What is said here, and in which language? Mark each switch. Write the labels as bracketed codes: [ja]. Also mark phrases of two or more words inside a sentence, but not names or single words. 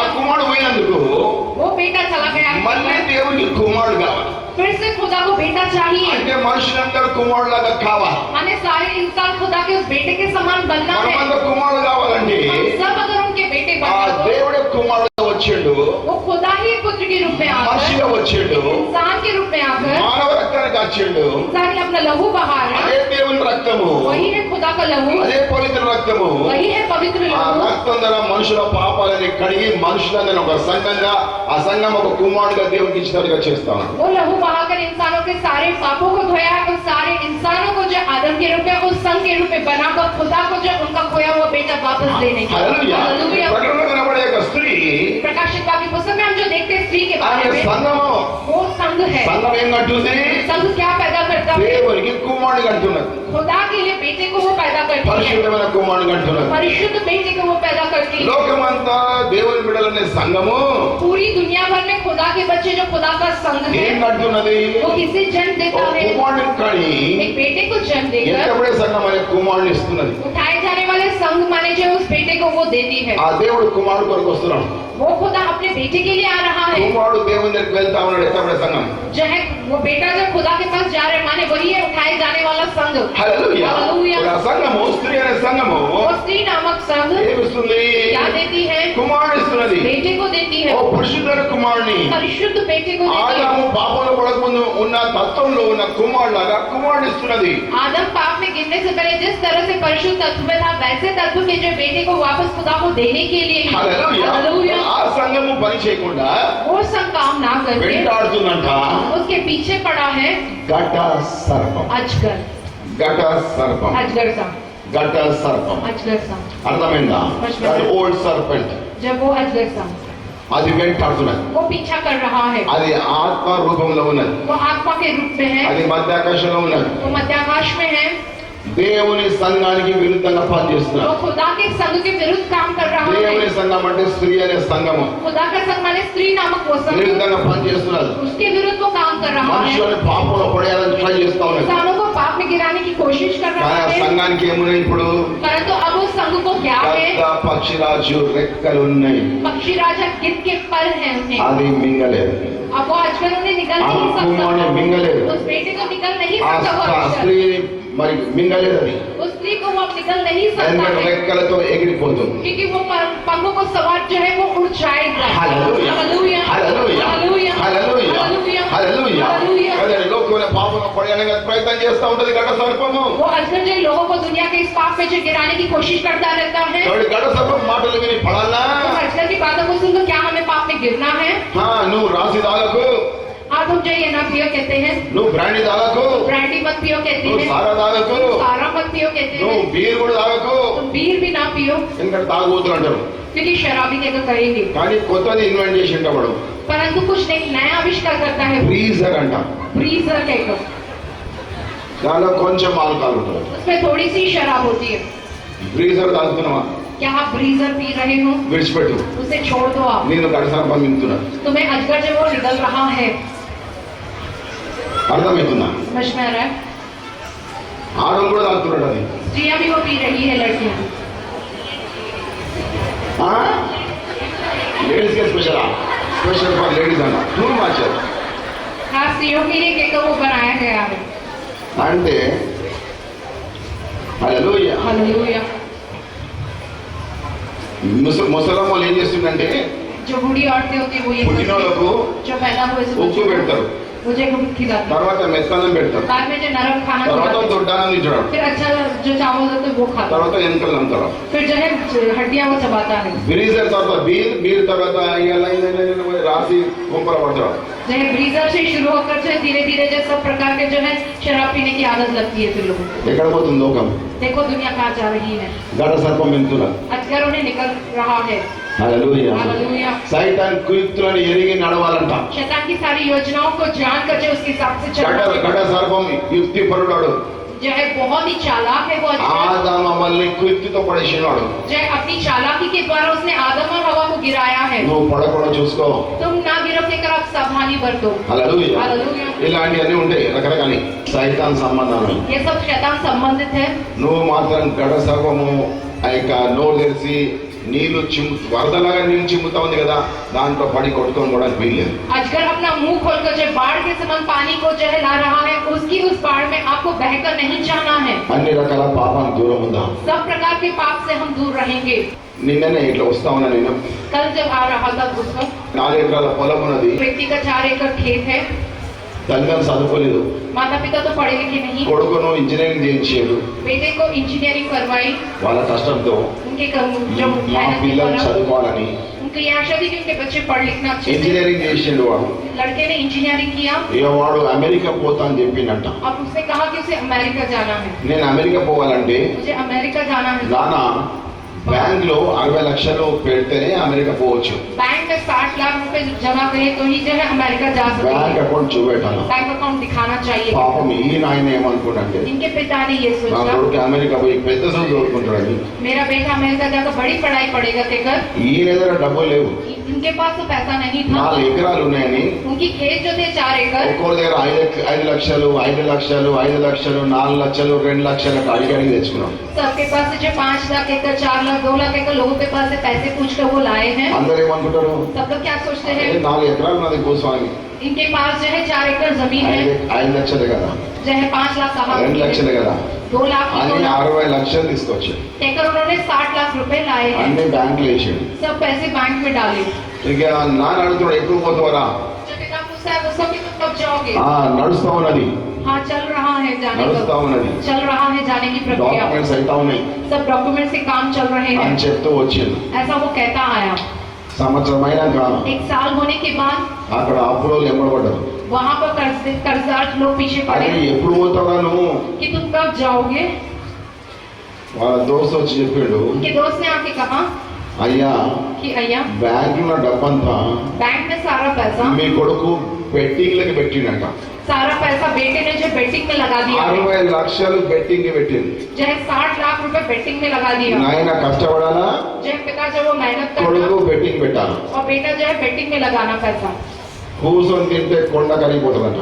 [te] కుమారుడు పోయినందుకు [hi] वो बेटा चला गया है, [te] మళ్ళీ దేవునికి కుమారుడు కావాలి. [hi] फिर से खुदा को बेटा चाहिए। [te] అంటే మనుషులందరూ కుమారుడులాగా కావాలి. [hi] माने सारे इंसान खुदा के उस बेटे के समान बनना है। [te] మనమందరూ కుమారుడు కావాలండి. [hi] हम सब अगर उनके बेटे ఆ बनना हो, [te] దేవుడే కుమారుడు వచ్చిండు, [hi] वो खुदा ही पुत्र के रूप में आकर, [te] మనిషిగా వచ్చిండు, [hi] इंसान के रूप में आकर [te] మానవ రక్తానికి వచ్చిండు. [hi] इंसान ने अपना लहू बहाया। [te] అదే దేవుని రక్తము, [hi] वही है खुदा का लहू, [te] అదే పవిత్ర రక్తము. [hi] वही है पवित्र ఆ लहू। [te] రక్తం ద్వారా మనుషుల పాపాలని కడిగి మనుషులందరినీ ఒక సంఘంగా, ఆ సంఘం ఒక కుమారుడుగా దేవునికి ఇచ్చినట్టుగా చేస్తాను. [hi] वो लहू बहाकर इंसानों के सारे पापों को धोया है, उस सारे इंसानों को जो आदम के रूप में उस संघ के रूप में बनाकर खुदा को जो उनका खोया हुआ बेटा वापस देने के। [te] హల్లెలూయా. [hi] हालेलुया। [te] ప్రకటనలో కనబడే ఒక స్త్రీ [hi] प्रकाशित वाक्य पुस्तक में हम जो देखते हैं स्त्री के [te] ఆమె [hi] बारे में, [te] సంఘము. [hi] वो संघ है। [te] సంఘం ఏం కట్టుంది? [hi] संघ क्या पैदा करता है? [te] దేవునికి కుమారుడు కంటున్నది. [hi] खुदा के लिए बेटे को वो पैदा करती है, [te] పరిశుద్ధమైన కుమారుడు కంటున్నది. [hi] परिशुद्ध बेटे को वो पैदा करती है। [te] లోకమంతా దేవుని బిడ్డలనే సంఘము [hi] पूरी दुनिया भर में खुदा के बच्चे जो खुदा का संघ है, [te] ఏం కంటున్నది? [hi] वो किसे जन्म ఓ देता है? [te] కుమారుడిని కని [hi] एक बेटे को जन्म देकर [te] ఎంతబడే సంఘం అనే కుమారుని ఇస్తున్నది. [hi] उठाए जाने वाले संघ माने जो उस बेटे को वो देती है। [te] ఆ దేవుడు కుమారుడు కొరకు వస్తున్నాడు. [hi] वो खुदा अपने बेटे के लिए आ रहा है। [te] కుమారుడు దేవుని దగ్గరికి వెళ్తా ఉన్నాడు. ఎంతబడే సంఘం. [hi] जो है वो बेटा जब खुदा के पास जा रहे माने वही है उठाए जाने वाला संघ। [te] హల్లెలూయా. [hi] हालेलुया। [te] ఆ సంఘము, స్త్రీ అనే సంఘము [hi] वो स्त्री नामक संघ [te] ఏమిస్తుంది? [hi] क्या देती है? [te] కుమారుడు ఇస్తున్నది. [hi] बेटे को देती है, [te] ఓ పరిశుద్ధమైన కుమారుని. [hi] परिशुद्ध बेटे को देती है। [te] ఆదాము పాపంలో పడకముందు ఉన్న తత్వంలో ఉన్న కుమారులాగా కుమారుడు ఇస్తున్నది. [hi] आदम पाप में गिरने से पहले जिस तरह से परिशुद्ध तत्व में था वैसे तत्व के जो बेटे को वापस खुदा को देने के लिए है। [te] హల్లెలూయా. [hi] हालेलुया। [te] ఆ సంఘము పని చేయకుండా [hi] वो संघ काम ना करके [te] వెంటాడుతుందంట [hi] उसके पीछे पड़ा है [te] ఘట సర్పం. [hi] अजगर। [te] ఘట సర్పం. [hi] अजगर संघ, [te] ఘట సర్పం. [hi] अजगर संघ। [te] అర్థమైందా? [en] that old serpent. [hi] जब वो अजगर संघ [te] అది వెంటాడుతున్నది. [hi] वो पीछा कर रहा है, [te] అది ఆత్మ రూపంలో ఉన్నది. [hi] वो आत्मा के रूप में है, [te] అది మధ్యాకాశంలో ఉన్నది. [hi] वो मध्याकाश में है, [te] దేవుని సంఘానికి విరుద్ధంగా [hi] वो [te] పనిచేస్తున్నారు. [hi] खुदा के संघ के विरुद्ध काम कर रहा [te] దేవుని [hi] है। [te] సంఘం అంటే స్త్రీ అనే సంఘము [hi] खुदा का संघ माने स्त्री नामक वो संघ, [te] విరుద్ధంగా పనిచేస్తున్నారు. [hi] उसके विरुद्ध वो काम कर रहा है, [te] మనుషులని పాపంలో పడేయాలని ట్రై చేస్తా ఉన్నారు. [hi] इंसानों को पाप में गिराने की कोशिश कर [te] కానీ [hi] रहा ఆ है। [te] సంఘానికి ఏమున్నాయి ఇప్పుడు? [hi] परंतु अब उस संघ को क्या है? [te] పెద్ద పక్షిరాజు రెక్కలు ఉన్నాయి. [hi] पक्षी राजा गिद्ध के पर है उन्हें, [te] అది మింగలేదు. [hi] अब वो अजगर उन्हें निकल ఆ नहीं [te] కుమారుని [hi] सकता, [te] మింగలేదు. [hi] उस बेटे को निकल नहीं ఆ सकता, वो अजगर, [te] స్త్రీ మరి మింగలేదు. అది [hi] उस स्त्री को वो अब निकल नहीं सकता [te] ఎందుకంటే [hi] है, [te] రెక్కలతో ఎగిరిపోతుంది. [hi] क्योंकि वो पंखों को सवार जो है वो उड़ जाएगा। [te] హల్లెలూయా. [hi] हालेलुया, [te] హల్లెలూయా. [hi] हालेलुया, [te] హల్లెలూయా. [hi] हालेलुया, [te] హల్లెలూయా. [hi] हालेलुया। [te] అదే లోకంలో పాపంలో పడేయాలని ప్రయత్నం చేస్తా ఉంటది ఘట సర్పము. [hi] वो अजगर जो लोगों को दुनिया के इस पाप में जो गिराने की कोशिश करता रहता है, [te] కాబట్టి ఘట సర్పం మాటలు విని పడాలా? [hi] तो अजगर की बातों को सुनकर क्या हमें पाप में गिरना है? [te] నువ్వు రాసి తాగకు, [hi] आप हम जो ये ना पियो कहते हैं, [te] నువ్వు బ్రాండీ తాగకు, [hi] ब्रांडी मत पियो कहते [te] నువ్వు [hi] हैं, [te] సారా తాగకు, [hi] सारा मत पियो कहते [te] నువ్వు [hi] हैं, [te] బీర్ కూడా తాగకు. [hi] तुम बीर भी ना पियो [te] ఎందుకంటే తాగుబోతులు అంటారు. [hi] क्योंकि शराबी कहकर कहेंगे। [te] కానీ కొత్తది ఇన్వెంట్ చేసి వాడు [hi] परंतु कुछ एक नया आविष्कार करता है, [te] ఫ్రీజర్ అంట. [hi] ब्रीजर कहकर, [te] దానిలో కొంచెం ఆల్కహాల్ ఉంటుంది. [hi] उसमें थोड़ी सी शराब होती है। [te] ఫ్రీజర్ తాగుతున్నావా? [hi] क्या आप ब्रीजर पी रहे हो? [te] విడిచిపెట్టు. [hi] उसे छोड़ दो आप, [te] నేను ఘట సర్పం మింగుతున్నా. [hi] तुम्हें अजगर जो वो निकल रहा है। [te] అర్థమవుతుందా? [hi] समझ में आ रहा है? [te] ఆడవాళ్ళు కూడా తాగుతున్నాడు అది. [hi] स्त्रियां भी वो पी रही है, लड़कियां। [te] లేడీస్ కే స్పెషల్ [en] special for ladies [te] అన్న [en] too much. [hi] खास स्त्रियों के लिए केक वो बनाया गया है। [te] అంటే హల్లెలూయా. [hi] हालेलुया। [te] ముసలమ్మ వాళ్ళు ఏం చేస్తుందంటే [hi] जो बूढ़ी औरतें होती है वो ये [te] పుట్టినోళ్ళకు [hi] जो पैदा हुए से [te] ఉప్పు [hi] बच्चों को [te] పెడతారు. [hi] मुझे खिलाते हैं। [te] తర్వాత మెత్తనం పెడతారు, [hi] बाद में जो नरम खाना [te] తర్వాత [hi] खिलाते हैं, [te] దొడ్డానం ఇచ్చడం, [hi] फिर अच्छा जो चावल होता है वो खाता है, [te] తర్వాత ఎన్కలు అంటారు. [hi] फिर जो है हड्डियां वो चबाता है। [te] బ్రీజర్ తర్వాత బీర్ తర్వాత రాసి కుంపల పడతాడు. [hi] जो है ब्रीजर से शुरू होकर जो है धीरे धीरे जो सब प्रकार के जो है शराब पीने की आदत लगती है फिर लोगों को। [te] ఎక్కడ పోతుంది లోకం? [hi] देखो दुनिया कहाँ जा रही है, [te] గడ సర్పం వెళ్తున్నా. [hi] अजगर उन्हें निकल रहा है। [te] హల్లెలూయా. [hi] हालेलुया। [te] సైతాన్ కుయుక్తులను ఎరిగి నడవాలంట. [hi] शैतान की सारी योजनाओं को जानकर जो उसके हिसाब से चलना है। [te] గడ సర్పం యుక్తి పరుడాడు. [hi] जो है बहुत ही चालाक है वो अजगर। [te] ఆదాము అవ్వల్ని కుయుక్తితో పడేసినాడు. [hi] जो है अपनी चालाकी के द्वारा उसने आदम और हवा को गिराया है। [te] నువ్వు పడకుండా చూసుకో. [hi] तुम ना गिरो के कर आप सावधानी बरतो। [te] హల్లెలూయా. [hi] हालेलुया। [te] ఇలాంటివన్నీ ఉంటాయి రకరకాల సైతాన్ సంబంధాలు. [hi] ये सब शैतान संबंधित है। [te] నువ్వు మాత్రం గడ సర్పము ఆ యొక్క నోరు తెరిచి నీళ్లు వరదలాగా నీళ్ళు చిమ్ముతా ఉంది కదా, దాంట్లో పడి కొట్టుకొని కూడా వీల్లేదు. [hi] अजगर अपना मुंह खोलकर जो बाढ़ के समान पानी को जो है ला रहा है, उसकी उस बाढ़ में आपको बहकर नहीं जाना है। [te] అన్ని రకాల పాపానికి దూరం ఉందా? [hi] सब प्रकार के पाप से हम दूर रहेंगे। [te] నిన్ననే ఇట్లా వస్తా ఉన్నా నేను. [hi] कल जब आ रहा था उसका [te] 4 ఎకరాల పొలం ఉన్నది. [hi] व्यक्ति का 4 एकड़ खेत है। [te] తల్లిదండ్రులు చదువుకోలేదు, [hi] माता पिता तो पढ़े लिखे नहीं, [te] కొడుకును ఇంజనీరింగ్ చేయించాడు. [hi] बेटे को इंजीनियरिंग करवाई [te] వాళ్ళ కష్టంతో [hi] उनके जो [te] మా [hi] मेहनत के [te] పిల్లలు [hi] द्वारा। [te] చదువుకోవాలని [hi] उनकी ये आशा थी कि उनके बच्चे पढ़ लिखना अच्छे से। [te] ఇంజనీరింగ్ చేసిండు వాడు. [hi] लड़के ने इंजीनियरिंग किया। [te] ఇక వాడు అమెరికా పోతా అని చెప్పిండంట. [hi] अब उसने कहा कि उसे अमेरिका जाना है। [te] నేను అమెరికా పోవాలంటే [hi] मुझे अमेरिका जाना है। [te] నానా బ్యాంక్ లో 60 లక్షలు పెడితేనే అమెరికా పోవచ్చు. [hi] बैंक में 60 लाख रुपए जमा करें तो ही जो है अमेरिका जा सकते [te] బ్యాంక్ [hi] हैं। [te] అకౌంట్ చూపెట్టాను. [hi] बैंक अकाउंट दिखाना चाहिए। [te] పాపం ఈయన ఆయన ఏమనుకుంటే [hi] इनके पिता ने ये [te] నా [hi] सोचा [te] కొడుకు అమెరికా పోయి పెద్ద చదువు చదువుకుంటాడని. [hi] मेरा बेटा अमेरिका जाकर बड़ी पढ़ाई पढ़ेगा कहकर [te] ఈయన దగ్గర డబ్బులు లేవు. [hi] इनके पास तो पैसा नहीं था। [te] 4 ఎకరాలు ఉన్నాయని [hi] उनकी खेत जो थे 4 एकड़, [te] ఒక్కొక్క దగ్గర 5 లక్షలు 5 లక్షలు 5 లక్షలు 4 లక్షలు 2 లక్షలు అడిగి తెచ్చుకున్నాం. [hi] सबके पास से जो 5 लाख एकड़ 4 लाख 2 लाख एकड़ लोगों के पास से पैसे पूछ कर वो लाए हैं। [te] అందరూ ఏమనుకుంటారు? [hi] सब लोग क्या सोचते हैं, [te] 4 ఎకరాలు నాది భూస్వామి, [hi] इनके पास जो है 4 एकड़ जमीन है, [te] 5 లక్షలే కదా, [hi] जो है 5 लाख कहा [te] 2 లక్షలే కదా [hi] 2 लाख [te] అని 60 లక్షలు తీసుకొచ్చాడు. [hi] कहकर उन्होंने 60 लाख रुपए लाए हैं। [te] అన్ని బ్యాంకులు వేసాడు. [hi] सब पैसे बैंक में डाले। [te] ఇక నాన్న అడుగుతాడు ఎప్పుడు పోతావరా? [hi] जो पिता पूछता है उसको कि तुम कब जाओगे? [te] నడుస్తా ఉన్నది, [hi] हाँ चल रहा है जाने [te] నడుస్తా [hi] का, [te] ఉన్నది, [hi] चल रहा है जाने की प्रक्रिया, [te] డాక్యుమెంట్స్ అయితే ఉన్నాయి [hi] सब डॉक्यूमेंट से काम चल रहे हैं, [te] అని చెప్తూ వచ్చింది. [hi] ऐसा वो कहता आया। [te] సంవత్సరం అయినాక [hi] 1 साल होने के बाद [te] అక్కడ అప్పులో ఎంబడబడ్డారు. [hi] वहाँ पर कर्जदार लोग पीछे [te] అదే [hi] पड़े [te] ఎప్పుడు పోతావరా నువ్వు? [hi] कि तुम कब जाओगे? [te] వాళ్ళ దోస్తు వచ్చి చెప్పిండు, [hi] उनके दोस्त ने आके कहा [te] అయ్యా [hi] कि अय्या [te] బ్యాంకులో డబ్బంతా [hi] बैंक में सारा पैसा [te] మీ కొడుకు బెట్టింగ్లకి పెట్టిండట. [hi] बेटे ने जो बेटिंग में लगा दिया है, [te] 60 లక్షలు బెట్టింగ్ పెట్టింది. [hi] जो है 60 लाख रुपए बेटिंग में लगा दिया। [te] నాయన కష్టపడాలా, [hi] जो है पिता जब वो मेहनत [te] కొడుకు [hi] करना [te] బెట్టింగ్ పెట్టాలి. [hi] और बेटा जो है बेटिंग में लगाना पैसा, [te] కూర్చొని తింటే కొండ కరిగిపోతుందట.